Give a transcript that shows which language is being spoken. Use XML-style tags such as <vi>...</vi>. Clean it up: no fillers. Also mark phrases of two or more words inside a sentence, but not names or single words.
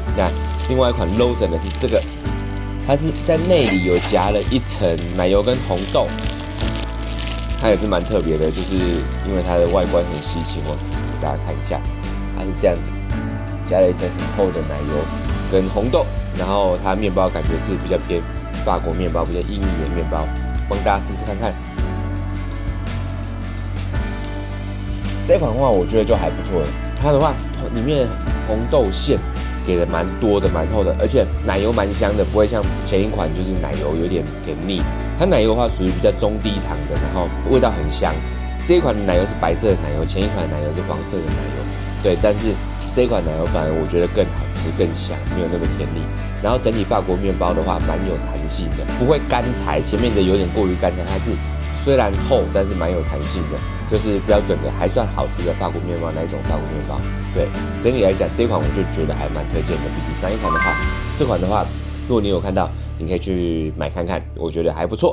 <zh>那另外一款 Lawson 的是這個，它是在內裡有夾了一層奶油跟紅豆，它也是蠻特別的，就是因為它的外觀很稀奇哦。給大家看一下，它是這樣子，加了一層很厚的奶油跟紅豆，然後它麵包感覺是比較偏法國麵包，比較硬的麵包，幫大家試試看看。這款的話，我覺得就還不錯了。它的話，裡面紅豆餡給的蠻多的，蠻厚的，而且奶油蠻香的，不會像前一款就是奶油有點甜膩。它奶油的話屬於比較中低糖的，然后味道很香。這一款的奶油是白色的奶油，前一款的奶油是黄色的奶油。對，但是這一款奶油反而我覺得更好吃、更香，沒有那麼甜膩。然後整體法國麵包的話，蠻有彈性的，不會乾柴。前面的有點過於乾柴，它是雖然厚，但是蠻有彈性的。就是標準的，還算好吃的法國麵包那一種法國麵包。對，整體來講，這款我就覺得還蠻推薦的。比起上一款的話，這款的話，如果你有看到，你可以去買看看，我覺得還不錯。</zh>